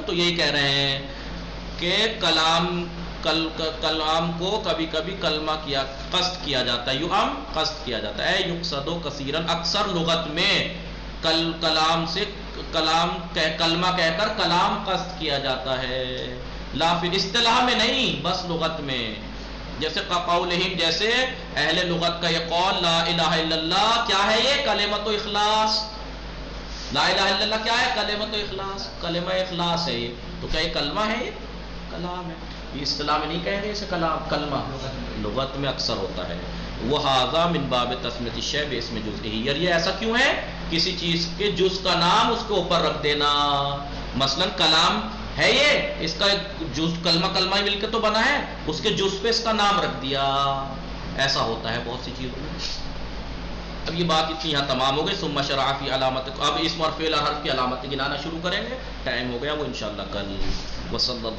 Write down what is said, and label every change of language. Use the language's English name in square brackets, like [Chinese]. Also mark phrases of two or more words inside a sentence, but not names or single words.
[Urdu] تو یہی کہہ رہے ہیں کہ کلام کو کبھی کبھی کلمہ کیا قصد کیا جاتا ہے، یعم قصد کیا جاتا ہے، [Arabic] یقصد کثیرا، [Urdu] اکثر لغت میں کلام سے کلمہ کہہ کر کلام قصد کیا جاتا ہے، لا فی اصطلاح میں نہیں، بس لغت میں، جیسے قولہم، جیسے اہل لغت کا یہ قول، [Arabic] لا الہ الا اللہ، [Urdu] کیا ہے یہ؟ [Arabic] کلمۃ و اخلاص، لا الہ الا اللہ [Urdu] کیا ہے؟ [Arabic] کلمۃ و اخلاص، [Urdu] کلمہ اخلاص ہے یہ، تو کیا یہ کلمہ ہے؟ یہ کلام ہے، یہ اصطلاح میں نہیں کہیں گے اسے کلام، کلمہ لغت میں اکثر ہوتا ہے۔ [Arabic] وہذا من باب تسمیۃ الشیء باسم جزئہ، [Urdu] اور یہ ایسا کیوں ہے؟ کسی چیز کے جز کا نام اس کے اوپر رکھ دینا، مثلا کلام ہے یہ، اس کا ایک جز، کلمہ کلمہ ہی مل کے تو بنا ہے، اس کے جز پہ اس کا نام رکھ دیا، ایسا ہوتا ہے بہت سی چیزوں میں۔ اب یہ بات اتنی یہاں تمام ہو گئی، [Arabic] ثم شرع فی علامت، [Urdu] اب اسم اور فعل اور حرف کی علامتیں گنانا شروع کریں گے، ٹائم ہو گیا وہ انشاءاللہ کل۔